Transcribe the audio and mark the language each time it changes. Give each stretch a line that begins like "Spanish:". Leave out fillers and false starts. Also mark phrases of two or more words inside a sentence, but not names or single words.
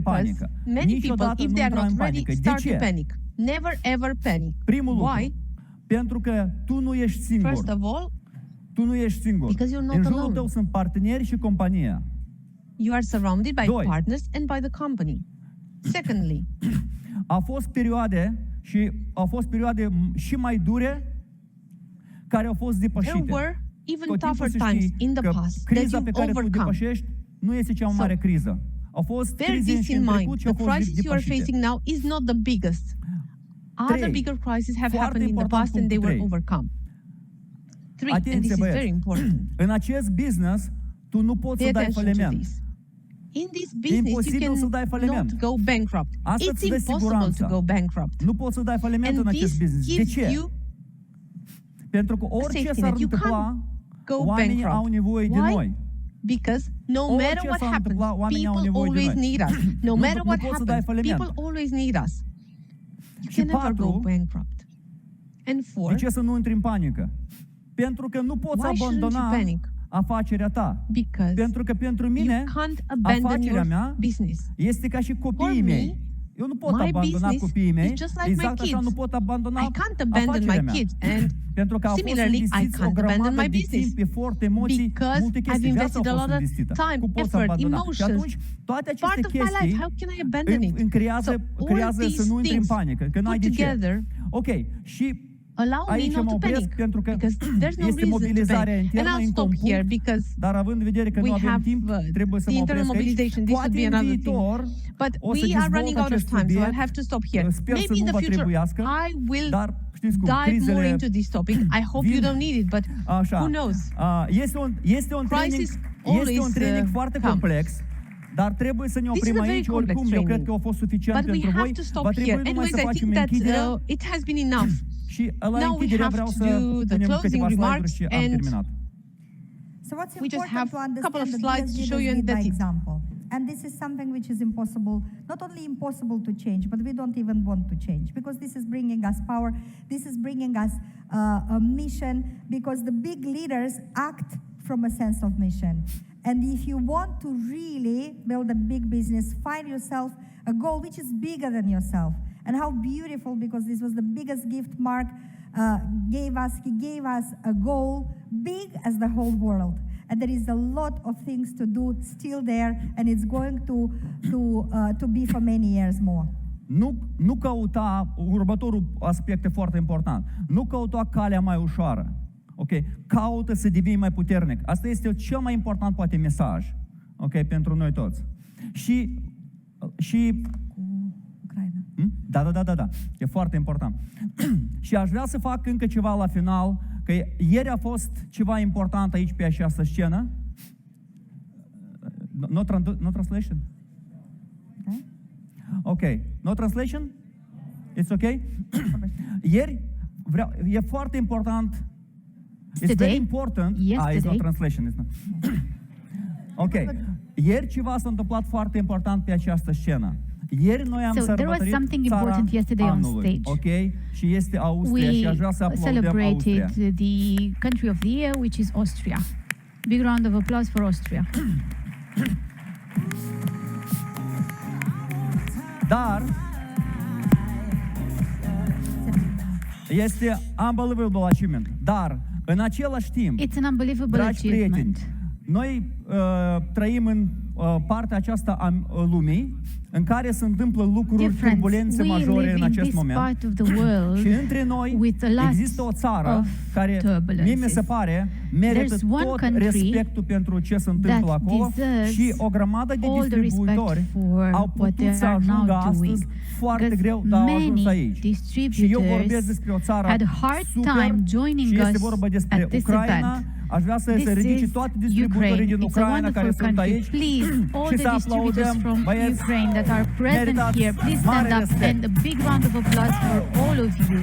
English: Because
Romanian: panică.
English: many people,
Romanian: Niciodată
English: if
Romanian: nu
English: they are
Romanian: intra în
English: not ready,
Romanian: panică. De
English: start to
Romanian: ce?
English: panic. Never ever panic.
Romanian: Primul
English: Why?
Romanian: lucru. Pentru că tu nu ești singur.
English: First of all,
Romanian: Tu nu ești singur.
English: Because you're not
Romanian: În jurul
English: alone.
Romanian: tău sunt parteneri și compania.
English: you are surrounded by
Romanian: Doi.
English: partners and by the company. Secondly,
Romanian: Au fost perioade și mai dure care au fost
English: there
Romanian: depășite.
English: were even
Romanian: Tot timpul
English: tougher
Romanian: să
English: times
Romanian: știi
English: in the
Romanian: că
English: past that
Romanian: criza
English: you
Romanian: pe care tu o
English: overcome.
Romanian: depășești nu este cea mai
English: So,
Romanian: mare criză. Au fost
English: Bear
Romanian: crize
English: this
Romanian: și
English: in
Romanian: în
English: mind.
Romanian: trecut și
English: The
Romanian: au fost
English: crisis you are
Romanian: depășite.
English: facing now is not the biggest. Other
Romanian: Trei.
English: bigger crises have
Romanian: Foarte
English: happened in the
Romanian: important
English: past and they were
Romanian: punctul trei.
English: overcome. Three, and
Romanian: Atenție,
English: this is
Romanian: băieți.
English: very important.
Romanian: În acest business, tu nu poți
English: Pay
Romanian: să dai
English: attention to
Romanian: faliment.
English: this. In this business,
Romanian: imposibil să dai
English: you
Romanian: faliment.
English: cannot go bankrupt.
Romanian: Asta
English: It's
Romanian: îți dă
English: impossible
Romanian: siguranță.
English: to go bankrupt.
Romanian: Nu poți să dai faliment
English: And
Romanian: în acest
English: this
Romanian: business. De
English: gives
Romanian: ce?
English: you
Romanian: Pentru că orice
English: safety
Romanian: s-ar
English: net. You
Romanian: întâmpla,
English: go
Romanian: oamenii
English: bankrupt.
Romanian: au nevoie de
English: Why?
Romanian: noi.
English: Because no
Romanian: Orice
English: matter what
Romanian: s-ar
English: happens,
Romanian: întâmpla, oamenii au
English: people
Romanian: nevoie de
English: always
Romanian: noi.
English: need us. No
Romanian: Nu-
English: matter
Romanian: nu
English: what
Romanian: poți să dai
English: happens,
Romanian: faliment.
English: people always need us. You
Romanian: Și
English: can never go
Romanian: patru,
English: bankrupt. And four,
Romanian: De ce să nu intri în panică? Pentru că nu poți
English: Why shouldn't you
Romanian: abandona
English: panic?
Romanian: afacerea ta.
English: because
Romanian: Pentru că pentru
English: you
Romanian: mine,
English: can't abandon
Romanian: afacerea
English: your
Romanian: mea
English: business.
Romanian: este ca și copiii
English: For me,
Romanian: mei. Eu nu pot
English: my
Romanian: abandona
English: business
Romanian: copiii mei,
English: is just like my
Romanian: exact așa
English: kids.
Romanian: nu pot abandona
English: I can't abandon
Romanian: afacerea
English: my
Romanian: mea.
English: kids, and
Romanian: Pentru că au fost
English: similarly, I
Romanian: investiți o
English: can't abandon
Romanian: grămadă
English: my
Romanian: de
English: business.
Romanian: timp, efort, emoții,
English: Because
Romanian: multe
English: I've
Romanian: chestii. Viața
English: invested a
Romanian: a fost
English: lot of
Romanian: investită.
English: time,
Romanian: Cum poți să
English: effort,
Romanian: abandona? Și
English: emotions.
Romanian: atunci, toate aceste
English: Part of my life,
Romanian: chestii
English: how can I abandon it?
Romanian: îmi creează
English: all
Romanian: să nu intri în
English: these
Romanian: panică, că n-ai
English: put
Romanian: de ce.
English: together
Romanian: Ok, și
English: allow me
Romanian: aici
English: not
Romanian: mă
English: to
Romanian: opresc
English: panic,
Romanian: pentru că
English: because there's no
Romanian: este
English: reason to
Romanian: mobilizarea
English: panic. And
Romanian: internă
English: I'll
Romanian: în
English: stop here
Romanian: compun,
English: because
Romanian: dar având în vedere că
English: we
Romanian: nu avem
English: have
Romanian: timp, trebuie să
English: the
Romanian: mă
English: internal
Romanian: opresc aici.
English: mobilization. This would
Romanian: Poate
English: be
Romanian: în
English: another thing.
Romanian: viitor
English: But
Romanian: o să
English: we are running
Romanian: dezvolt
English: out of
Romanian: acest
English: time, so
Romanian: subiect.
English: I'll have to stop here.
Romanian: Sper să
English: Maybe in
Romanian: nu
English: the
Romanian: vă
English: future
Romanian: trebuiască,
English: I will
Romanian: dar știți cum,
English: dive more
Romanian: crizele
English: into this topic. I hope you
Romanian: vin-
English: don't need it, but
Romanian: Așa.
English: who knows?
Romanian: Este un training,
English: Crisis
Romanian: este un
English: always,
Romanian: training foarte
English: come.
Romanian: complex, dar trebuie să ne
English: This is
Romanian: oprim
English: a very
Romanian: aici.
English: complex
Romanian: Oricum, eu
English: training.
Romanian: cred că a fost suficient
English: But we
Romanian: pentru
English: have
Romanian: voi.
English: to stop
Romanian: Va
English: here.
Romanian: trebui numai
English: Anyways,
Romanian: să
English: I
Romanian: facem
English: think that
Romanian: închiderea
English: it has been enough.
Romanian: și la
English: Now we
Romanian: închidere
English: have
Romanian: vreau
English: to
Romanian: să
English: do the
Romanian: punem
English: closing
Romanian: câteva slide-uri
English: remarks
Romanian: și am
English: and
Romanian: terminat.
English: So what's We just important have to a couple of understand slides that to show you leaders and lead by that's it. example. And this is something which is impossible, not only impossible to change, but we don't even want to change because this is bringing us power, this is bringing us a mission because the big leaders act from a sense of mission. And if you want to really build a big business, find yourself a goal which is bigger than yourself. And how beautiful, because this was the biggest gift Mark gave us. He gave us a goal big as the whole world. And there is a lot of things to do still there, and it's going to be for many years more.
Romanian: Nu căuta, următorul aspect e foarte important, nu căuta calea mai ușoară. Ok? Caută să devii mai puternic. Asta este cel mai important, poate, mesaj. Ok? Pentru noi toți. Și Ucraina. Da. Da. E foarte important. Și aș vrea să fac încă ceva la final, că ieri a fost ceva important aici pe această scenă.
English: No translation? Ok. No translation? It's ok?
Romanian: Ieri e foarte important.
English: It's very important. It's no translation. It's not. Ok.
Romanian: Ieri ceva s-a întâmplat foarte important pe această scenă. Ieri noi am sărbătorit țara anului, ok? Și este Austria și aș vrea să aplaudăm Austria.
English: We celebrated the country of the year, which is Austria. Big round of applause for Austria.
Romanian: Dar este
English: unbelievable achievement.
Romanian: Dar în același timp,
English: it's an unbelievable
Romanian: dragi prieteni, noi trăim în partea aceasta a lumii în care se întâmplă lucruri, turbulențe majore în acest moment. Și între noi există o țară care, mie mi se pare, merită tot respectul pentru ce se întâmplă acolo și o grămadă de distribuitori au putut să ajungă astăzi foarte greu, dar au ajuns aici. Și eu vorbesc despre o țară super și este vorba despre Ucraina. Aș vrea să se ridice toate distribuitorii din Ucraina care sunt aici și să aplaudăm băieți.
English: That are present here, please stand up and a big round of applause for all of you.